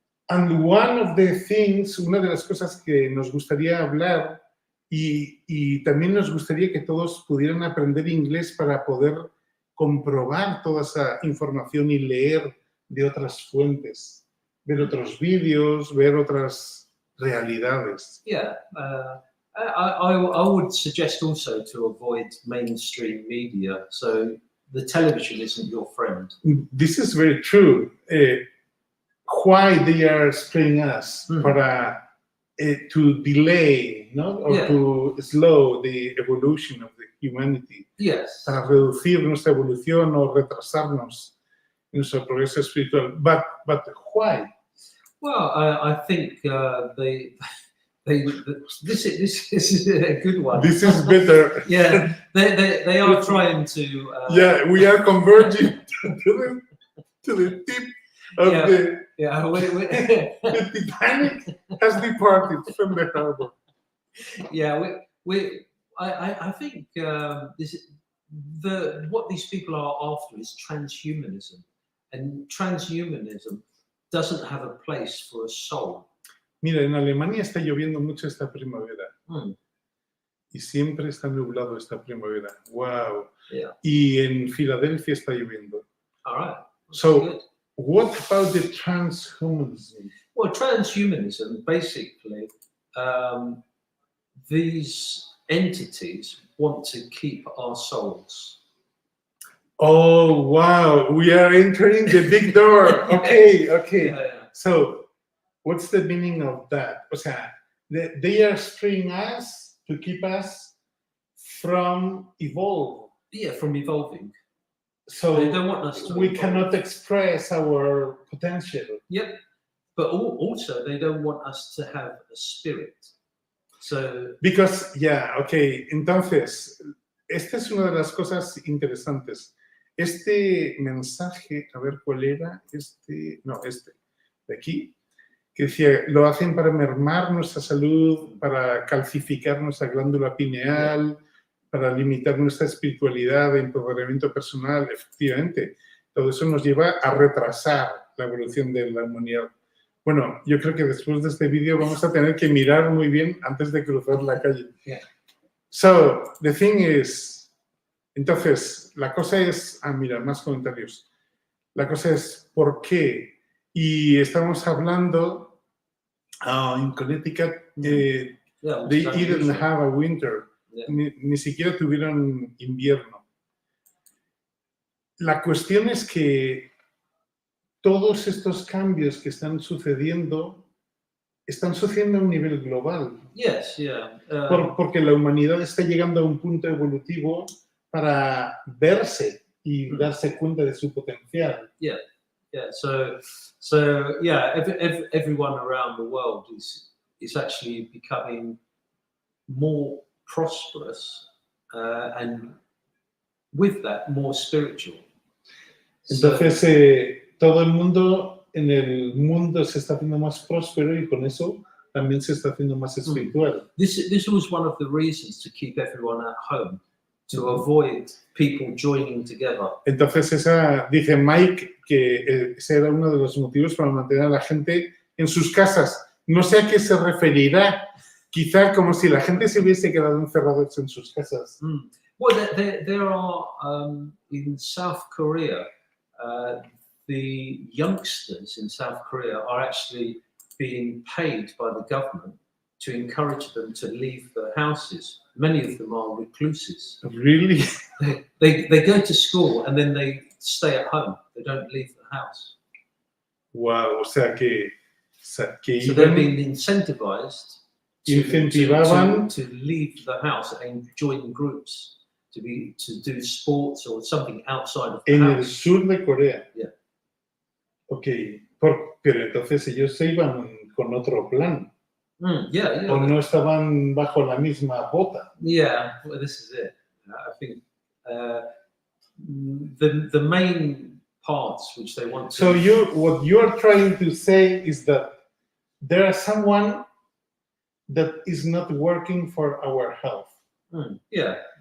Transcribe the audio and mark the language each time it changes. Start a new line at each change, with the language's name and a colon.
English: And one of the things,
Spanish: una de las cosas que nos gustaría hablar y también nos gustaría que todos pudieran aprender inglés para poder comprobar toda esa información y leer de otras fuentes. ver otros vídeos, ver otras realidades.
English: Yeah, I would suggest also to avoid mainstream media. So the television isn't your friend. This is very true. Why they are spraying us para to delay, ¿no? Or to slow the evolution of the humanity. Yes.
Spanish: Para reducir nuestra evolución o retrasarnos en nuestro progreso espiritual.
English: But why? Well, I think this is a good one. This is better. Yeah, they are trying to. Yeah, we are converging to the tip of the. Yeah, The Titanic has departed from the harbor. Yeah, I think what these people are after is transhumanism, and transhumanism doesn't have a place for a soul.
Spanish: Mira, en Alemania está lloviendo mucho esta primavera. Y siempre está nublado esta primavera.
English: Wow. Yeah.
Spanish: Y en Filadelfia está lloviendo.
English: All right. So, good. What about the transhumanism? Well, transhumanism, basically, these entities want to keep our souls. Oh, wow. We are entering the big door. Okay. Yeah. So, what's the meaning of that?
Spanish: O sea,
English: they are spraying us to keep us from evolve. Yeah, from evolving. So they don't want us to we evolve. cannot express our potential. Yep. But also, they don't want us to have a spirit. So.
Spanish: Because, entonces, esta es una de las cosas interesantes. Este mensaje, a ver cuál era, este de aquí, que decía, lo hacen para mermar nuestra salud, para calcificar nuestra glándula pineal, para limitar nuestra espiritualidad, empoderamiento personal, efectivamente. Todo eso nos lleva a retrasar la evolución de la humanidad. Bueno, yo creo que después de este vídeo vamos a tener que mirar muy bien antes de cruzar la calle.
English: Yeah. So, the thing is,
Spanish: entonces, la cosa es, mira, más comentarios. La cosa es, ¿por qué? Y estamos hablando, en Connecticut,
English: they didn't have a winter. Yeah.
Spanish: Ni siquiera tuvieron invierno. La cuestión es que todos estos cambios que están sucediendo a un nivel global.
English: Yes, yeah.
Spanish: Porque la humanidad está llegando a un punto evolutivo para verse y darse cuenta de su potencial.
English: Yeah. So everyone around the world is actually becoming more prosperous and with that more spiritual.
Spanish: Entonces todo el mundo en el mundo se está haciendo más próspero y con eso también se está haciendo más espiritual.
English: This was one of the reasons to keep everyone at home, to avoid people joining together.
Spanish: Entonces dice Mike que ese era uno de los motivos para mantener a la gente en sus casas. No sé a qué se referirá. Quizá como si la gente se hubiese quedado encerrados en sus casas.
English: Well, there are in South Korea, the youngsters in South Korea are actually being paid by the government to encourage them to leave their houses. Many of them are recluses. Really? They go to school and then they stay at home. They don't leave the house.
Spanish: Wow, o sea que
English: so they're being incentivized
Spanish: incentivaban
English: to leave the house and join groups to do sports or something outside of the
Spanish: en
English: house.
Spanish: el sur de Corea.
English: Yeah.
Spanish: Okay, pero entonces ellos se iban con otro plan.
English: Yeah.
Spanish: O no estaban bajo la misma bota.
English: Yeah, well, this is it. I think the main parts which they want to. So what you're trying to say is that there is someone that is not working for our health. Yeah.